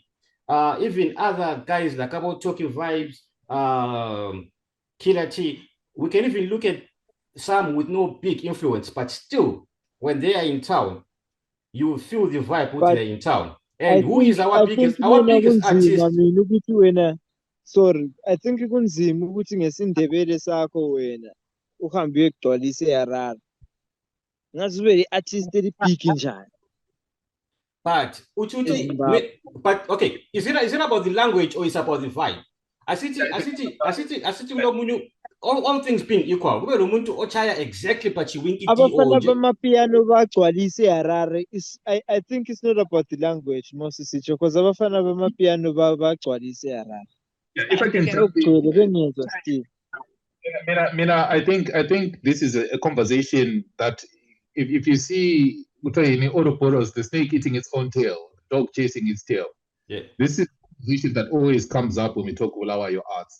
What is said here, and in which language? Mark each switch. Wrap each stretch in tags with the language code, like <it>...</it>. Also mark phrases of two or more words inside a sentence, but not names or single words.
<en>Even other guys like about Tokyo Vibes, Killer T, we can even look at some with no big influence, but still, when they are in town, you will feel the vibe when they're in town. And who is our biggest artist? Sorry, I think</en> <nd>kunzima ukuthi ngesindebele sakho wena uhambe uyegcwalisa eHarare. Ngazi ube i-artist eli-big njani.</nd> <en>But okay, is it about the language or is it about the vibe? All things being equal,</en> <nd>kube nomuntu ochaya exactly but Winkity abafana bamapiano bagcwalisa eHarare.</nd> <en>I think it's not about the language Moses sitsho because</en> <nd>abafana bamapiano bagcwalisa eHarare.</nd> <en>If I can jump in, I think this is a conversation that if you see the snake eating its own tail, the dog chasing its tail. Yeah. This is a conversation that always comes up when we talk Bulawayo arts.</en>